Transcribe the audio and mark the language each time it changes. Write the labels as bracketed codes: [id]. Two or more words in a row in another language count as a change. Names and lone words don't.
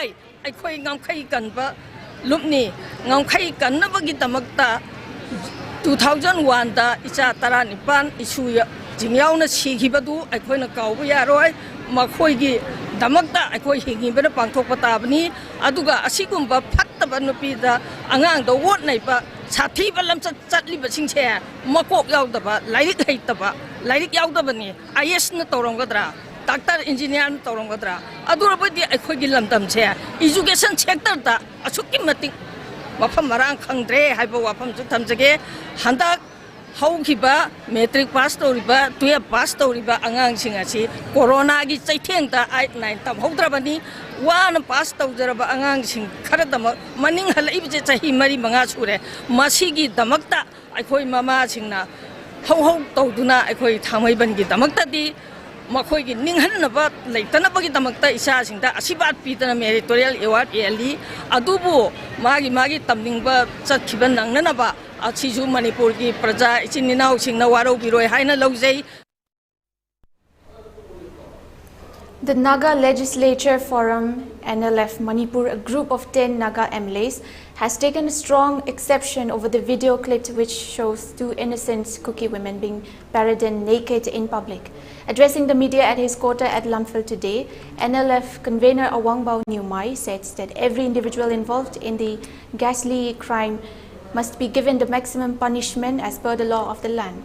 [mni] aikhoi ngamkhai kanba lupni ngamkhai kannabagi damakta 2001 da isa taranipan isu jingyauna sikhibadu aikhoina kauba yaroi makhoi gi damakta aikhoi hingibana pangthokpa tabani aduga asigumba phattaba nupi da angang do wot naiba sathi balam chatli basingche makok yaudaba lairik haitaba lairik yaudabani IS na toronggadra [en] doctor engineer [mni] na toronggadra adurabadi aikhoi gi lamdam che [en] education sector [mni] da asukki matik wafam marang khangdre haiba wafam chu thamjage handak haukiba [en] metric pass [mni] toriba 12 pass toriba angang singasi corona gi chaitheng da 9 tam haudrabani [en] one pass [mni] tawjaraba angang sing kharadama maning halai bje chahi mari manga sure masigi damakta aikhoi mama singna hau hau tawduna aikhoi thamai ban gi damakta di makhoi gi ninghanaba leitana bagi damakta isa singda asibat pitana [en] meritorial award [mni] eli adubu magi tamningba chakhiban nangnanaba achiju manipur ki praja ichininau singna waro biroi haina laujai. [en] The Naga Legislature Forum NLF Manipur, a group of 10 Naga MLAs, has taken a strong exception over the video clip which shows 2 innocent Kuki women being paraded naked in public. Addressing the media at his quarter at Lumphil today, NLF convener Awangbao Nyumai said that every individual involved in the ghastly crime must be given the maximum punishment as per the law of the land.